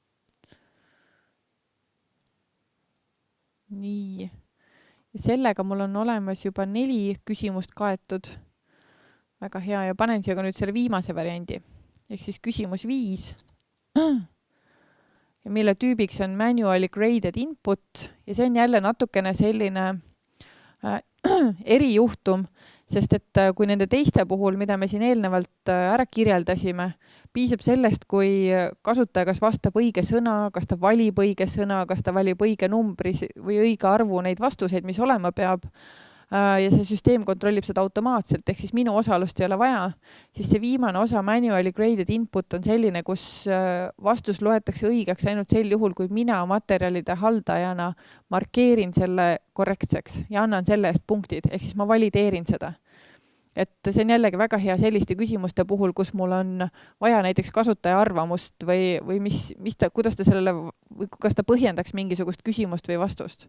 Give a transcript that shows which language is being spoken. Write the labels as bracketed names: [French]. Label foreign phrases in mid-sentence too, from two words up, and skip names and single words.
[Estonian] Nii. Ja sellega mul on olemas juba 4 küsimust kaetud. Väga hea. Ja panen siia ka nüüd selle viimase variandi. Ehk siis küsimus 5. Ja mille tüübiks on [English] manually graded input. [Estonian] Ja see on jälle natukene selline erijuhtum, sest et kui nende teiste puhul, mida me siin eelnevalt ära kirjeldasime, piisab sellest, kui kasutaja kas vastab õige sõna, kas ta valib õige sõna, kas ta valib õige numbri või õige arvu neid vastuseid, mis olema peab, ja see süsteem kontrollib seda automaatselt, ehk siis minu osalust ei ole vaja, siis see viimane osa [English] manually graded input [Estonian] on selline, kus vastus loetakse õigeks ainult sel juhul, kui mina materjalide haldajana markeerin selle korrektseks ja annan selle eest punktid, ehk siis ma valideerin seda. Et see on jällegi väga hea selliste küsimuste puhul, kus mul on vaja näiteks kasutaja arvamust või kuidas ta sellele, kas ta põhjendaks mingisugust küsimust või vastust.